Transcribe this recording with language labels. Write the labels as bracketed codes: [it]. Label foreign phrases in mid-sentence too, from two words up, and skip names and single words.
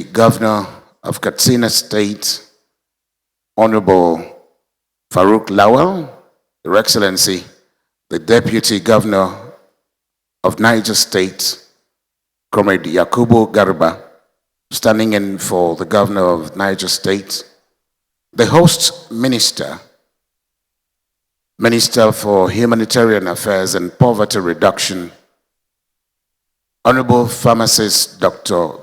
[en] Governor of Katsina State, Honorable Farouk Lawal, Your Excellency, the Deputy Governor of Niger State, Comrade Yakubu Garba, standing in for the Governor of Niger State, the host minister, Minister for Humanitarian Affairs and Poverty Reduction, Honorable Pharmacist Dr.